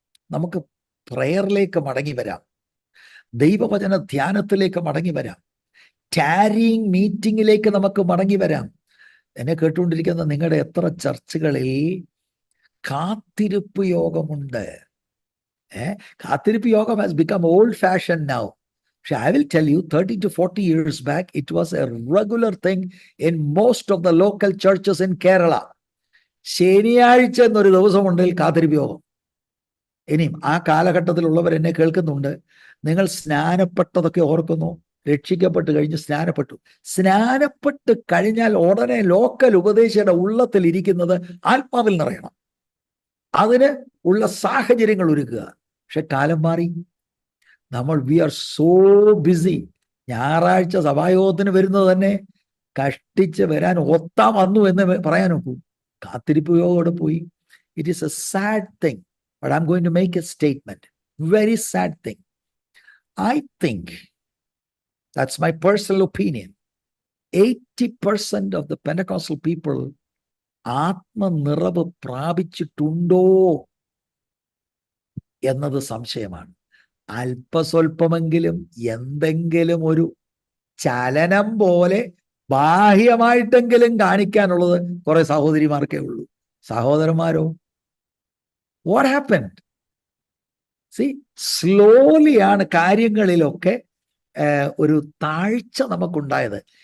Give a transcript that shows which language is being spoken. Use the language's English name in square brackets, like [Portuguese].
[Malayalam] നമുക്ക് പ്രയറിലേക്ക് മടങ്ങി വരാം, ദൈവവചന ധ്യാനത്തിലേക്ക് മടങ്ങി വരാം, ടാരിങ് മീറ്റിങ്ങിലേക്ക് നമുക്ക് മടങ്ങി വരാം. എന്നെ കേട്ടുകൊണ്ടിരിക്കുന്ന നിങ്ങളുടെ എത്ര ചർച്ചുകളിൽ കാത്തിരിപ്പ് യോഗമുണ്ട്? കാത്തിരിപ്പ് യോഗം [English] Has become old fashion now. [Malayalam] പക്ഷെ [English] I will tell you, 30 to 40 years back, it was a regular thing in most of the local churches in Kerala. [Malayalam] ശനിയാഴ്ച എന്നൊരു ദിവസമുണ്ടെങ്കിൽ കാത്തിരിപ്പ് യോഗം. ഇനിയും ആ കാലഘട്ടത്തിലുള്ളവർ എന്നെ കേൾക്കുന്നുണ്ട്. നിങ്ങൾ സ്നാനപ്പെട്ടതൊക്കെ ഓർക്കുന്നു. രക്ഷിക്കപ്പെട്ട് കഴിഞ്ഞ് സ്നാനപ്പെട്ട് കഴിഞ്ഞാൽ ഉടനെ ലോക്കൽ ഉപദേശിയുടെ ഉള്ളത്തിൽ ഇരിക്കുന്നത് ആത്മാവിൽ നിറയണം. അതിന് ഉള്ള സാഹചര്യങ്ങൾ ഒരുക്കുക. പക്ഷെ കാലം മാറി. നമ്മൾ [English] We are so busy. [Malayalam] ഞായറാഴ്ച സഭായോഗത്തിന് വരുന്നത് തന്നെ കഷ്ടിച്ച് വരാൻ ഒത്താ വന്നു എന്ന് പറയാൻ നോക്കൂ. കാത്തിരിപ്പ് യോഗോടെ പോയി. [English] It is a sad thing. But I am going to make a statement. Very sad thing. I think, that's my personal opinion, 80% of the Pentecostal people [Malayalam] ആത്മനിറവ് പ്രാപിച്ചിട്ടുണ്ടോ എന്നത് സംശയമാണ്. അല്പസ്വല്പമെങ്കിലും എന്തെങ്കിലും ഒരു ചലനം പോലെ ബാഹ്യമായിട്ടെങ്കിലും കാണിക്കാനുള്ളത് കുറെ സഹോദരിമാർക്കേ ഉള്ളൂ. സഹോദരന്മാരോ, [English] What happened? See, [Malayalam] സ്ലോലിയാണ് കാര്യങ്ങളിലൊക്കെ ഒരു താഴ്ച നമുക്കുണ്ടായത്.